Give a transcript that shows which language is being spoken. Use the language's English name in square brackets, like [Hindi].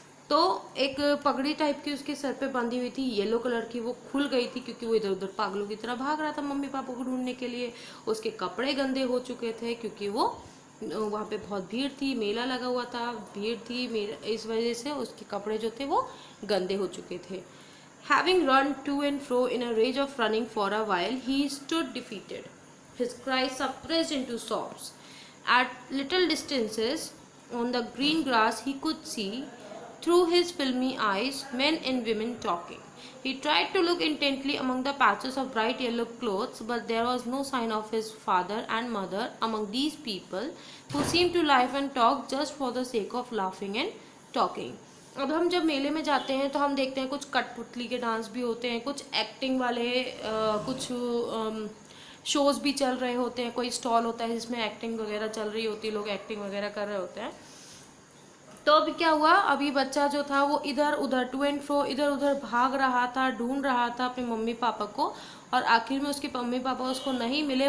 [Hindi] तो एक पगड़ी टाइप की उसके सर पे बंधी हुई थी, येलो कलर की, वो खुल गई थी क्योंकि वो इधर उधर पागलों की तरह भाग रहा था मम्मी पापा को ढूंढने के लिए। उसके कपड़े गंदे हो चुके थे क्योंकि वो वहाँ पे बहुत भीड़ थी, मेला लगा हुआ था, भीड़ थी, इस वजह से उसके कपड़े जो थे वो गंदे हो चुके थे। [English] Having run to and fro in a rage of running for a while, he stood defeated, his cries suppressed into sobs. At little distances on the green grass he could see, through his filmy eyes, men and women talking. He tried to look intently among the patches of bright yellow clothes, but there was no sign of his father and mother among these people who seemed to laugh and talk just for the sake of laughing and talking. [Hindi] अब हम जब मेले में जाते हैं तो हम देखते हैं कुछ कठपुतली के डांस भी होते हैं, कुछ एक्टिंग वाले कुछ शोज़ भी चल रहे होते हैं, कोई स्टॉल होता है जिसमें एक्टिंग वगैरह चल रही होती है, लोग एक्टिंग वगैरह कर रहे होते हैं। तो अभी क्या हुआ, अभी बच्चा जो था वो इधर उधर [English] to and fro [Hindi] इधर उधर भाग रहा था, ढूंढ रहा था अपने मम्मी पापा को, और आखिर में उसके मम्मी पापा उसको नहीं मिले।